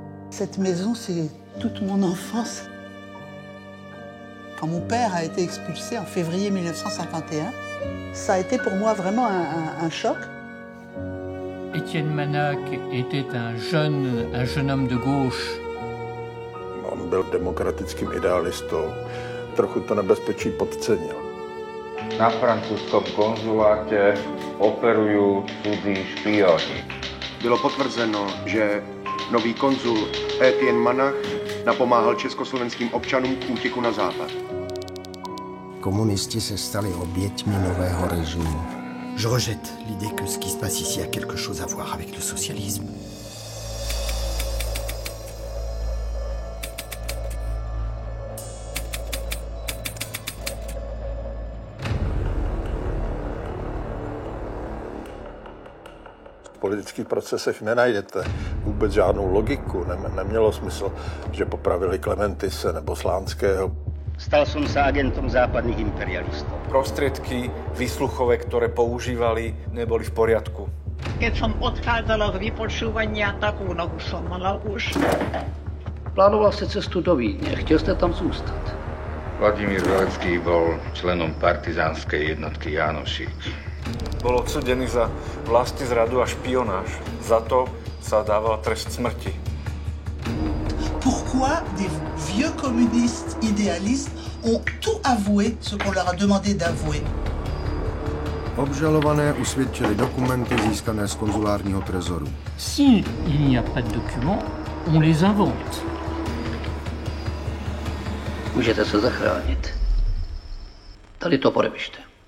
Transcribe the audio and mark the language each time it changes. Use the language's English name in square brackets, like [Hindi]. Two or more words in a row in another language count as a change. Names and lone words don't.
[French] Cette maison, c'est toute mon enfance. Quand mon père a été expulsé en février 1951, ça a été pour moi vraiment un choc. Étienne Manac était un jeune homme de gauche. [Czech] On byl demokratickým idealistou. Trochu to nebezpečí podcenil. [Slovak] Na francúzskom konzuláte operujú cudzí špioni. [Czech] Bylo potvrzeno, že nový konzul Étienne Manach napomáhal československým občanům k útěku na západ. Komunisti se stali oběťmi nového režimu. [French] Je rejette l'idée que ce qui se passe ici a quelque chose à voir avec le socialisme. [Czech] V politických procesech nenajdete vůbec žádnou logiku. Nemělo smysl, že popravili Klementise nebo Slánského. [Slovak] Stal som sa agentom západných imperialistov. Prostriedky výsluchové, ktoré používali, neboli v poriadku. Keď som odchádzala z vypočúvania, takú nohu som mala už. [Czech] Plánoval ste cestu do Vídne, chtěl ste tam zůstat. [Slovak] Vladimír Velecký bol členom partizánskej jednotky Jánošík. Bol odsudený za vlastizradu a špionáž. Za to sa dával trest smrti. [French] Pourquoi des vieux communistes idéalistes ont tout avoué ce qu'on leur a demandé d'avouer? [Czech] Obžalované usvědčili dokumenty získané z konzulárního trezoru. [French] Si il n'y a pas de documents, on les invente. [Czech] Můžete se zachránit. Tady to podepište.